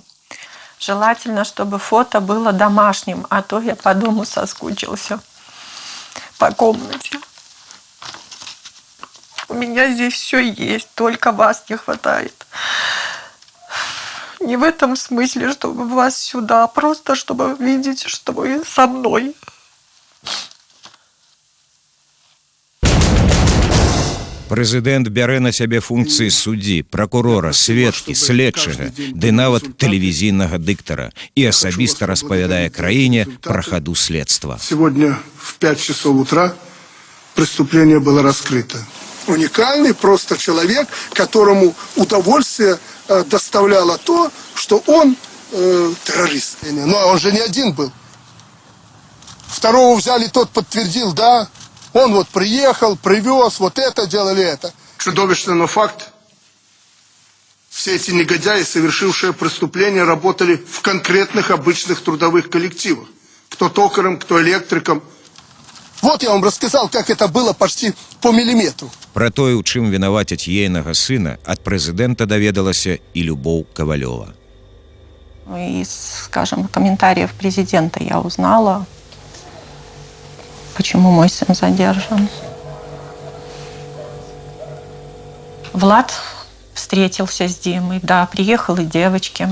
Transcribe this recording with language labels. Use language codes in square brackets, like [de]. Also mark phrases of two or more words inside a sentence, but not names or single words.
[ru] Желательно, чтобы фото было домашним, а то я по дому соскучился, по комнате. У меня здесь все есть, только вас не хватает. Не в этом смысле, чтобы вас сюда, а просто чтобы видеть, что вы со мной. [be] Прэзідэнт бярэ на сябе функцыі суддзі, пракурора, сведкі, следчага, ды нават тэлевізійнага дыктара і асабіста распавядае краіне пра хаду следства. [ru] Сегодня в 5 часов утра преступление было раскрыто. Уникальный просто человек, которому удовольствие доставляло то, что он террорист. Но он же не один был. Второго взяли, тот подтвердил, да. Он вот приехал, привез, вот это делали, это. Чудовищно, но факт. Все эти негодяи, совершившие преступления, работали в конкретных обычных трудовых коллективах. Кто токарем, кто электриком. Вот я вам рассказал, как это было почти по миллиметру. [be] Пра тое, у чым вінавацяць ейнага сына, ад прэзідэнта даведалася і Любоў Кавалёва. [ru] Из, скажем, комментариев президента я узнала, почему мой сын задержан. Влад встретился с Димой, да, приехал и девочки.